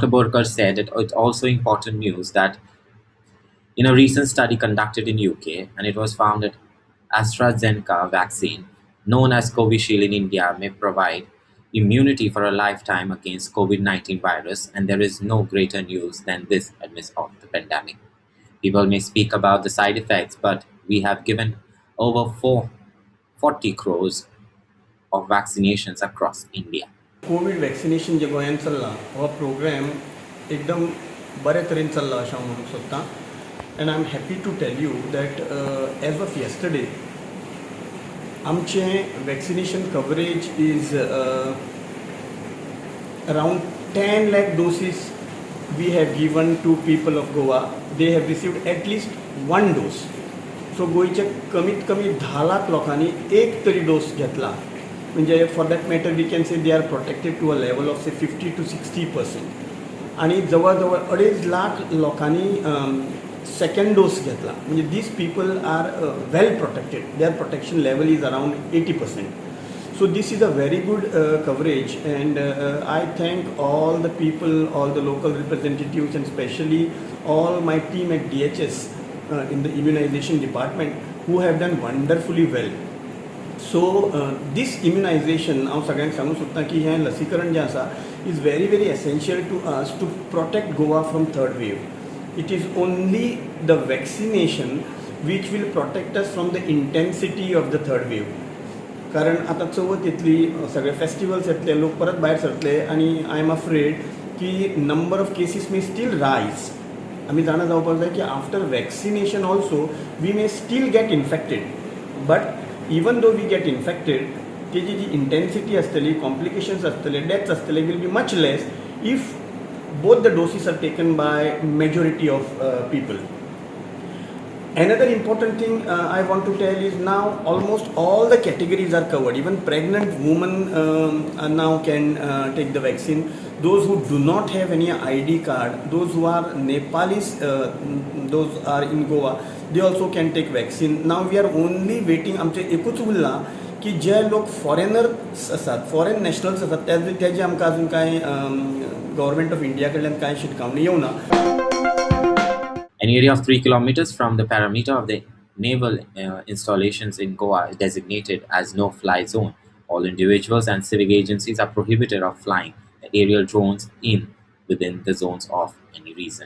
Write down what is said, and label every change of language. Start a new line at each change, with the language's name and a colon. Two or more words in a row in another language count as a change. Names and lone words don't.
English: Borkar said it's also important news that in a recent study conducted in UK, and it was found that AstraZeneca vaccine, known as Covishield in India, may provide immunity for a lifetime against COVID-19 virus, and there is no greater news than this amidst of the pandemic. People may speak about the side effects, but we have given over 440 crores of vaccinations across India.
Konkani: कोविड वॅक्सिनेशन जे गोंयांत चल्लां हो प्रोग्राम एकदम बरे तरेन चल्ला अशें हांव म्हणूंक सोदतां
English: and I am happy to tell you that as of yesterday आमचें vaccination coverage is around 10 lakh doses we have given to people of Goa. They have received at least 1 dose.
Konkani: सो गोंयचे कमीत कमी 10 लाख लोकांनी एक तरी डोस घेतला म्हणजे
English: for that matter we can say they are protected to a level of say 50 to 60%.
Konkani: आणि जवळ जवळ 2.5 लाख लोकांनी सेकंड डोस घेतला म्हणजे
English: these people are well protected. their protection level is around 80%. So this is a very good coverage, and I thank all the people, all the local representatives, and especially all my team at DHS in the immunization department who have done wonderfully well. So this immunization,
Konkani: हांव सगळ्यांक सांगूंक सोदतां की हें लसीकरण जें आसा
English: is very very essential to us to protect Goa from third wave. It is only the vaccination which will protect us from the intensity of the third wave.
Konkani: कारण आतां चवथ येतली, सगळे फेस्टिवल्स येतले, लोक परत भायर सरतले आनी
English: I am afraid
Konkani: की
English: number of cases may still rise.
Konkani: आमी जाणा जावपाक जाय की
English: after vaccination also we may still get infected, but even though we get infected
Konkani: तेजी जी इंटेन्सिटी आसतली, कॉम्प्लिकेशन्स आसतले, डेथ्स आसतले
English: will be much less if both the doses are taken by majority of people. Another important thing I want to tell is now almost all the categories are covered. Even pregnant women now can take the vaccine. Those who do not have any ID card, those who are Nepalis, those are in Goa, they also can take vaccine. Now we are only waiting.
Konkani: आमचे एकूच उरला की जे लोक फॉरेनर्स आसात,
English: foreign nationals
Konkani: आसात, तेजे आमकां अजून कांय गव्हर्मेंट ऑफ इंडिया कडल्यान कांय शिटकावणी येवना.
English: An area of 3 kilometers from the perimeter of the naval installations in Goa is designated as no-fly zone. All individuals and civic agencies are prohibited of flying aerial drones within the zones of any reason.